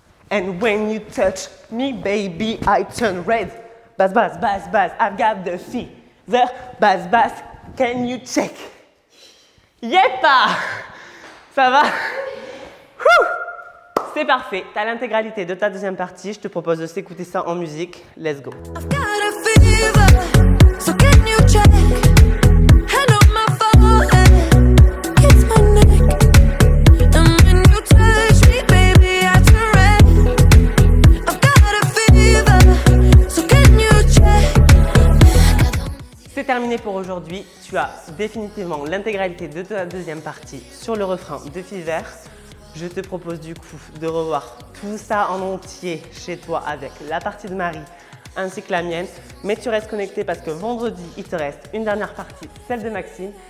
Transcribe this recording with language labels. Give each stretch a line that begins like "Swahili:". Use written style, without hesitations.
English: And when you touch me, baby, I turn red. Bass, bass, bass, bass. I've got the fever. Bass, bass. Can you check? Yepa!
French: Ça va? C'est parfait. Tu as l'intégralité de ta deuxième partie. Je te propose de s'écouter ça en musique.
English: Let's go. I've got a fever, so can you check? Hand on my forehead, kiss my neck. And when you touch me, baby, I turn red. I've got a fever, so can you check?
French: C'est terminé pour aujourd'hui. Tu as définitivement l'intégralité de ta deuxième partie sur le refrain de Fever. Je te propose du coup de revoir tout ça en entier chez toi avec la partie de Marie ainsi que la mienne. Mais tu restes connecté parce que vendredi, il te reste une dernière partie, celle de Maxime.